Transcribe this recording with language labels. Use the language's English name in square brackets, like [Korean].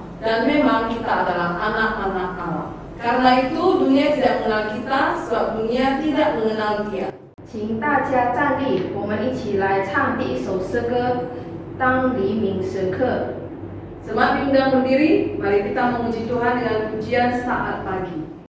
[Indonesian] Dan memang kita adalah anak-anak Allah. Karena itu dunia tidak mengenal kita, sebab dunia tidak mengenal Dia. [Chinese] 请大家站立，我们一起来唱第一首诗歌《当黎明时刻》。 [Indonesian] Jemaat diundang berdiri, mari kita memuji Tuhan dengan pujian saat pagi.